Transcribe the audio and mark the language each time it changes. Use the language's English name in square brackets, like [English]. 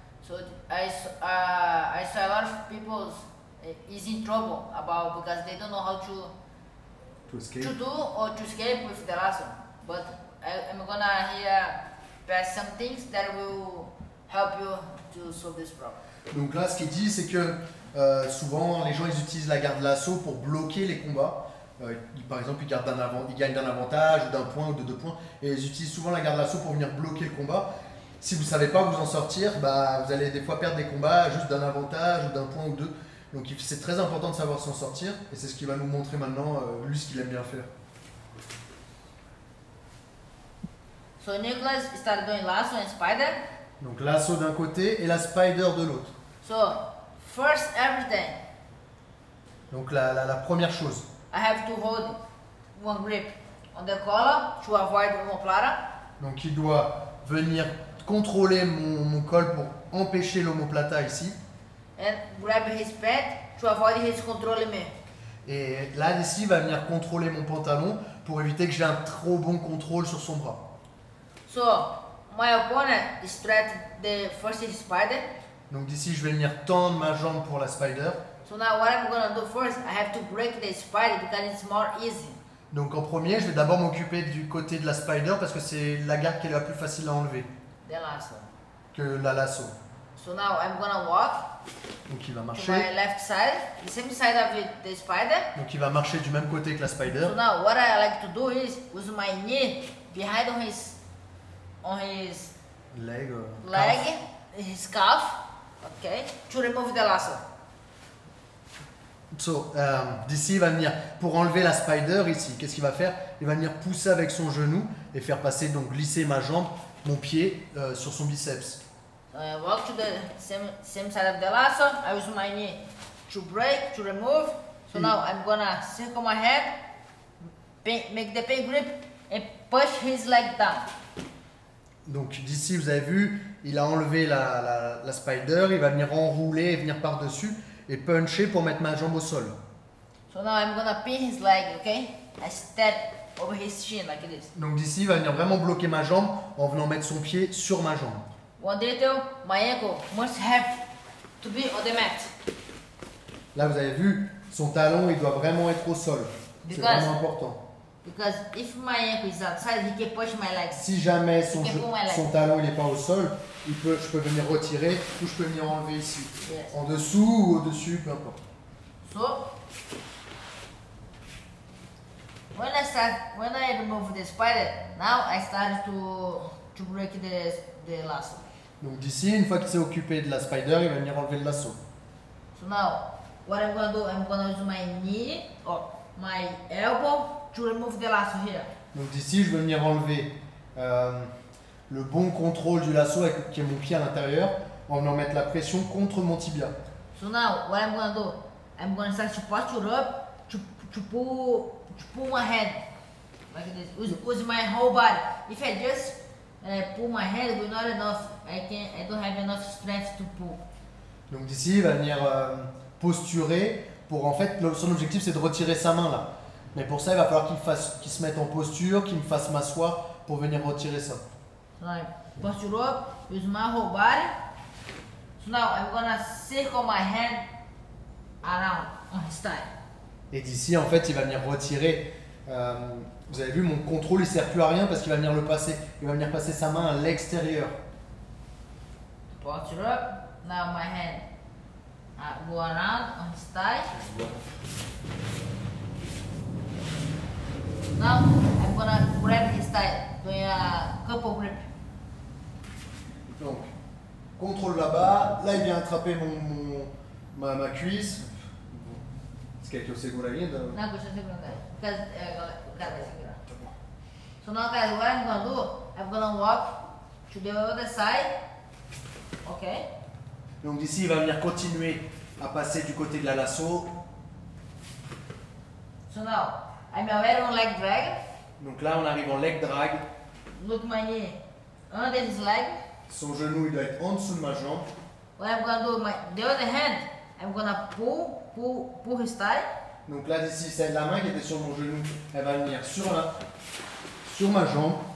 [English] So I saw a lot of people is in trouble about because they don't know how To escape. to do or to escape with the lasso. But I'm gonna here pass some things that will help you to solve this problem. [French] Donc là, ce qu'il dit, c'est que souvent, les gens ils utilisent la garde lasso pour bloquer les combats. Par exemple, ils gagnent d'un avantage ou d'un point ou de 2 points. Et ils utilisent souvent la garde lasso pour venir bloquer le combat. Si vous ne savez pas vous en sortir, bah, vous allez des fois perdre des combats juste d'un avantage ou d'un point ou 2. Donc c'est très important de savoir s'en sortir. Et c'est ce qu'il va nous montrer maintenant, lui, ce qu'il aime bien faire. [English] So Nicholas started doing lasso and spider. [French] Donc lasso d'un côté et la spider de l'autre. [English] So first everything, [French] Donc la première chose. [English] I have to hold one grip on the collar to avoid omoplata. [French] Donc il doit venir contrôler mon col pour empêcher l'omoplata ici. [English] And grab his pant to avoid his controlling me. [French] Et là, ici, il va venir contrôler mon pantalon pour éviter que j'ai un trop bon contrôle sur son bras. [English] So my opponent stretched the first his spider. [French] Donc d'ici, je vais venir tendre ma jambe pour la spider. [English] So now what I'm gonna do first, I have to break the spider because it's more easy. [French] Donc en premier, je vais d'abord m'occuper du côté de la spider parce que c'est la garde qui est la plus facile à enlever [English] The lasso. [French] que la lasso. [English] So now I'm gonna walk [French] Donc il va [English] to [French] marcher. [English] my left side, the same side of the spider. [French] Donc il va marcher du même côté que la spider. [English] So now what I like to do is use my knee behind on his Leg. leg, Calf. his calf, okay, to remove the lasso. [French] So, d'ici, il va venir pour enlever la spider ici. Qu'est-ce qu'il va faire? Il va venir pousser avec son genou et faire passer, donc glisser ma jambe, mon pied sur son biceps. [English] So I walk to the same side of the lasso. I use my knee to break, to remove. So now I'm gonna circle my head, make the pain grip, and push his leg down. [French] Donc d'ici, vous avez vu, il a enlevé la spider, il va venir enrouler et venir par-dessus et puncher pour mettre ma jambe au sol. [English] So now I'm gonna pin his leg, okay? I step over his shin like this. [French] Donc d'ici, il va venir vraiment bloquer ma jambe en venant mettre son pied sur ma jambe. [English] One detail, my ankle must have to be on the mat. [French] Là, vous avez vu, son talon, il doit vraiment être au sol. C'est [English] Because- [French] vraiment important. [English] Because if my ankle is outside, he can push my legs. [French] Si jamais Ok, pour moi, là. son talon il n'est pas au sol, je peux venir retirer ou je peux venir enlever ici. [English] Yes. [French] En dessous ou au-dessus, peu importe. [English] So when I remove the spider, now I start to break the lasso. [French] Donc d'ici, une fois qu'il s'est occupé de la spider, il va venir enlever le lasso. [English] So now what I'm gonna do, I'm gonna use my knee or my elbow to remove the lasso here. [French] Donc d'ici, je vais venir enlever le bon contrôle du lasso qui est mon pied à l'intérieur en venant mettre la pression contre mon tibia. [English] So now what I'm gonna do, I'm gonna start to posture up to pull my head like this. Use my whole body. If I just pull my head, will not enough. I don't have enough strength to pull. [French] Donc d'ici, il va venir posturer pour en fait, son objectif c'est de retirer sa main là. Mais pour ça, il va falloir qu'il se mette en posture, qu'il me fasse m'asseoir pour venir retirer ça. [English] So now I posture up, use my whole body. So now I'm gonna circle my hand around on his thigh. [French] Et d'ici, en fait, il va venir retirer. Vous avez vu, mon contrôle, il sert plus à rien parce qu'il va venir le passer. Il va venir passer sa main à l'extérieur. [English] Posture up. Now my hand go around on his thigh. Now I'm gonna grab his thigh, doing a couple grip. [French] Donc, contrôle là-bas. Là, il vient attraper ma cuisse. [Portuguese] Você quer que eu segure ainda? Não, deixa eu segurar. Because o cara vai segurar. [English] So now guys, what I'm gonna do, I'm gonna walk to the other side. Okay? [French] Donc d'ici, il va venir continuer à passer du côté de la lasso. [English] So now, I'm already on leg drag. [French] Donc là, on arrive en leg drag. [English] Look my knee under his leg. [French] Son genou, il doit être en dessous de ma jambe. [English] What I'm gonna do, the other hand, I'm gonna pull his thigh. [French] Donc là, d'ici, c'est la main qui était sur mon genou. Elle va venir sur ma jambe.